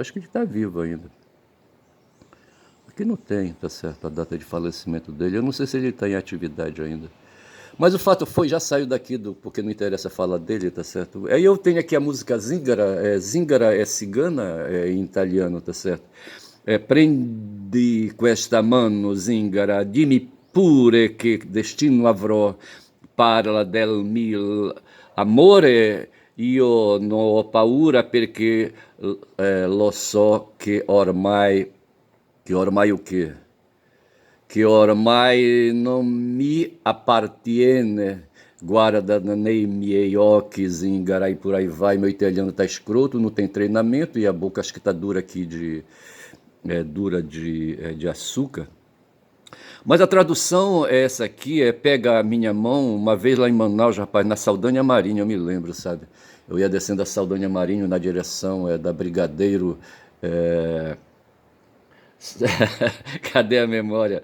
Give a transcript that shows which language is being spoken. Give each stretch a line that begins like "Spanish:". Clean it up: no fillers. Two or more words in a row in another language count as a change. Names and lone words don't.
Portuguese: Acho que ele está vivo ainda. Aqui não tem, tá certo, a data de falecimento dele, eu não sei se ele está em atividade ainda. Mas o fato foi, já saiu daqui porque não interessa falar dele, tá certo? Aí eu tenho aqui a música Zingara, Zingara é cigana em italiano, tá certo?
Italian: Prendi questa mano, Zingara, dimmi pure che destino avrò, parla del mio amore, io non ho paura perché lo so che ormai
Portuguese: o quê?
Italian: Que ormai non mi appartiene, guarda nei miei occhi, Zingara,
Portuguese: e por aí vai. Meu italiano tá escroto, não tem treinamento e a boca acho que tá dura aqui dura de açúcar. Mas a tradução é essa aqui, pega a minha mão, uma vez lá em Manaus, rapaz, na Saldanha Marinho, eu me lembro, sabe? Eu ia descendo a Saldanha Marinho na direção da Brigadeiro, cadê a memória?